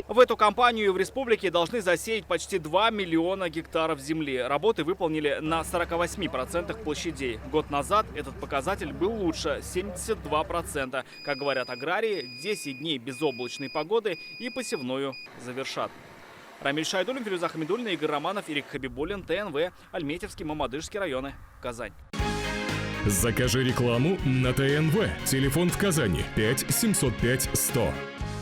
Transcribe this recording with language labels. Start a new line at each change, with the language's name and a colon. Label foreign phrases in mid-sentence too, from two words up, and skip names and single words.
Russian: В эту кампанию в республике должны засеять почти 2 миллиона гектаров земли. Работы выполнили на 48% площадей. Год назад этот показатель был лучше – 72%. Как говорят аграрии, 10 дней безоблачной погоды и посевную завершат. Рамиль Шайдуллин, Фируза Хамидуллина, Игорь Романов, Ирик Хабибуллин, ТНВ, Альметьевский, Мамадышский районы, Казань. Закажи рекламу на ТНВ. Телефон в Казани 5 705 100.